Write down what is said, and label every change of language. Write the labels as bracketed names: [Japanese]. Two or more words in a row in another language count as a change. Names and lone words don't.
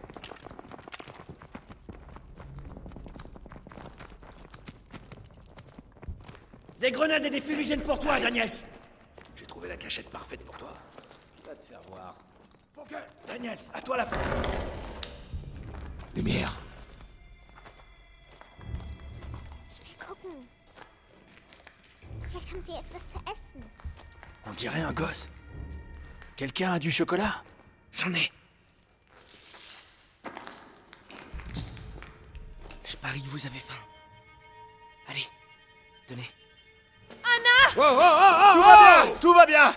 [French] Des grenades et des fumigènes pour toi, Daniel! J'ai trouvé la cachette parfaite pour toi. Va te faire voir. Daniels, à toi la porte. Lumière. [German] Ich will gucken. Vielleicht haben sie etwas zu essen. [French] On dirait un gosse. Quelqu'un a du chocolat? J'en ai. Je parie que vous avez faim. Allez, tenez. Tout va bien. Tout va bien.